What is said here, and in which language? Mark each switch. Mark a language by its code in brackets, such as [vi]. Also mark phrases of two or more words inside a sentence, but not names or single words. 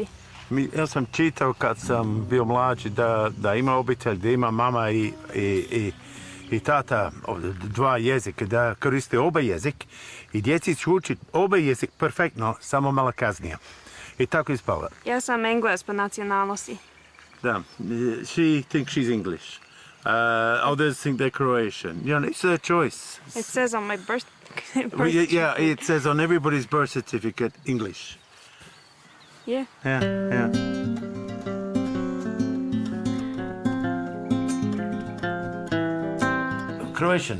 [hr] Ja sam čitao kad sam bio mlađi da ima obitelj, da ima mama i tata 2 jezika, da koriste oba jezik i djeci će učiti oba jezik perfektno, samo malo kasnije. I tako ispala. Ja sam Engles po nacionalnosti. Da, [en] she thinks she's English. Others think they're Croatian. It's a choice. It says on my birth Yeah, it says on everybody's birth certificate English. Yeah. Yeah. Croatian.